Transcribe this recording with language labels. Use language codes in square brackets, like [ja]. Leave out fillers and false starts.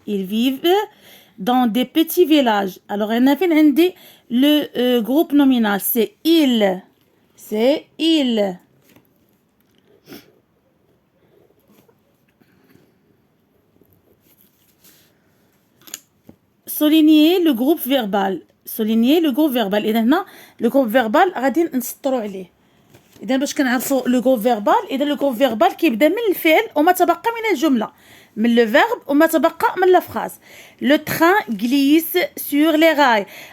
[fr] Ils vivent dans des petits villages. Alors [ar] هنا فين عندي [fr] le groupe nominal c'est il. C'est il. Souligner le groupe verbal. Souligner le groupe verbal. [ar] إذا هنا le groupe verbal غادي نسطروا عليه. إذا باش كنعرفوا le groupe verbal إذا le groupe verbal كيبدا من الفعل وما تبقى من الجملة. [fr] من le verbe [ar] وما تبقى من [fr] la phrase. Le train glisse sur les rails.